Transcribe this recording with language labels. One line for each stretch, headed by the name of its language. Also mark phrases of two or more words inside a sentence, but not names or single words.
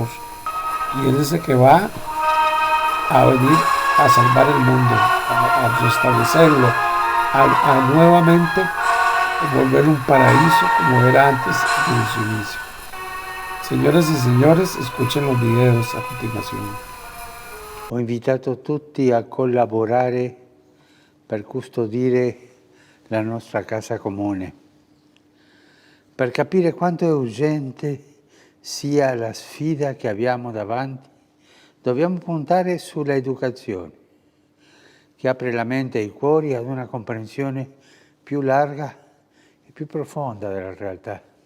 Spanish: Y él es el que va a venir a salvar el mundo, a restablecerlo, a nuevamente volver un paraíso como era antes de su inicio. Señoras y señores, escuchen los videos a continuación.
Italian: Ho invitato tutti a collaborare per custodire la nostra casa comune, per capire quanto è urgente sia la sfida che abbiamo davanti. Dobbiamo puntare sulla educazione, che apre la mente e i cuori ad una comprensione più larga e più profonda della realtà.